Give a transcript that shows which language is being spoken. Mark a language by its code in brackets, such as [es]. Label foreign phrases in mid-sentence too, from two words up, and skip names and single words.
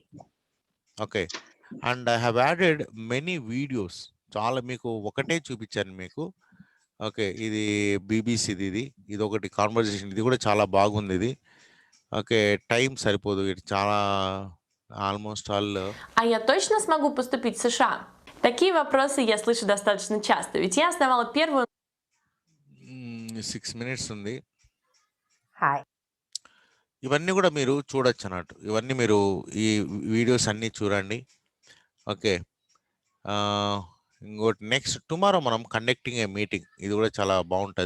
[en] okay, and I have added many videos. [te] చాలా మీకు ఒకటే చూపించాను మీకు. ఓకే, ఇది బీబీసీది, ఇది ఒకటి కాన్వర్జేషన్, ఇది కూడా చాలా బాగుంది ఇది. ఓకే, టైం సరిపోదు, ఇది చాలా [en] almost all. [ru] А я точно смогу поступить в США? Такие вопросы я слышу достаточно часто, ведь я основала первую... [te] 6 minutes ఉంది. [en] Hi. [te] ఇవన్నీ కూడా మీరు చూడొచ్చు అన్నట్టు. ఇవన్నీ మీరు ఈ వీడియోస్ అన్నీ చూడండి. ఓకే, ఇంకోటి [en] next tomorrow [te] మనం [en] conducting a meeting, [te] ఇది కూడా చాలా బాగుంటుంది.